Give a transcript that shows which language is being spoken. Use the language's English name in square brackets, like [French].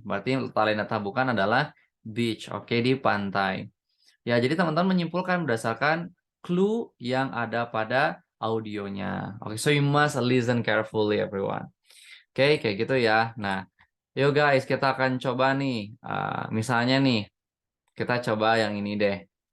[Indonesian] Berarti talenta tabukan adalah beach, oke, di pantai. Ya, jadi teman-teman menyimpulkan berdasarkan clue yang ada pada audionya. [English] Oke, so you must listen carefully everyone. [Indonesian] Oke, kayak gitu ya. Nah, yuk guys, kita akan coba nih. Misalnya nih, kita coba yang ini deh.